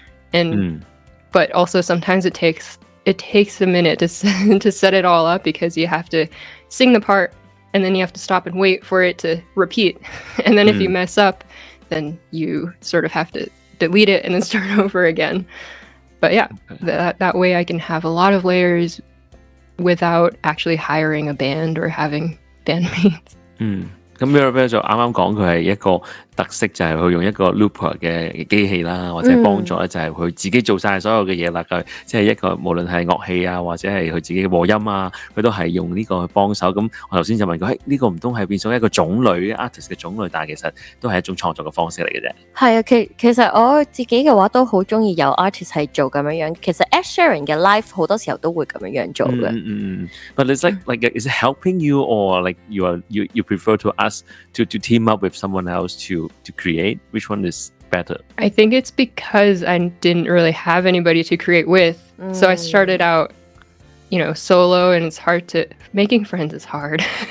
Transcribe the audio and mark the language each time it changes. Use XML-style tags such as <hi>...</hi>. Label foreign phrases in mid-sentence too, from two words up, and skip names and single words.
<en>And but also sometimes it takes a minute to set it all up, because you have to sing the part and then you have to stop and wait for it to repeat. And then if you mess up, then you sort of have to delete it and then start over again. But yeah, that way I can have a lot of layers without actually hiring a band or having bandmates.</en> <yue>咁 Mirabelle 就啱啱講佢係一個特色，就係佢用一個 looper 嘅機器啦，或者幫助咧就係佢自己做晒所有嘅嘢啦。佢即係一個無論係樂器啊，或者係佢自己嘅和音啊，佢都係用呢個去幫手。咁我頭先就問佢，呢個唔通係變咗一個種類 artist 嘅種類，但係其實都係一種創作嘅方式嚟嘅啫。係啊，其實我自己嘅話都好中意有 artist 係做咁樣。其實 Ed Sheeran 嘅 live 好多時候都會咁樣做嘅。</yue> <en>But it's like is it helping you, or like you prefer to us to team up with someone else to create? Which one is better? I think it's because I didn't really have anybody to create with. So I started out, solo, and it's hard making friends is hard.</en>